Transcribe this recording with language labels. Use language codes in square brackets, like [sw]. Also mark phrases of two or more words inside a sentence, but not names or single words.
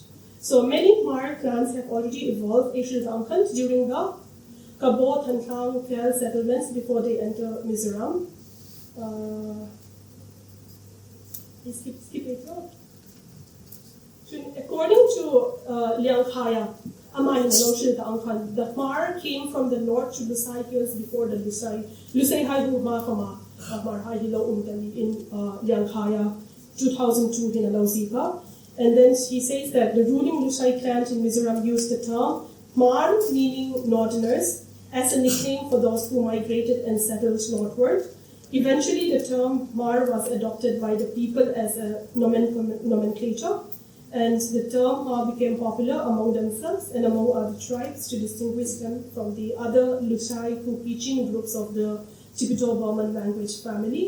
[en] So many Hmar clans have already evolved during the Kabo, Thantlang, Kel settlements before they enter Mizoram. Skip it up. According to Liang Khaya, the Hmar came from the north to Lusai Hills before the Lusai. [hmr] Lusai Hai Hmar Kama, Hmar Hai Hilo Umtali in Liang Khaya, 2002 in Alauzika. [en] And then he says that the ruling Lusai clan in Mizoram used the term Hmar, meaning northerners, as a nickname for those who migrated and settled northward. Eventually, the term Hmar was adopted by the people as a nomenclature, and the term Hmar became popular among themselves and among other tribes to distinguish them from the other Lusai Kuki-Chin groups of the Tibeto-Burman language family.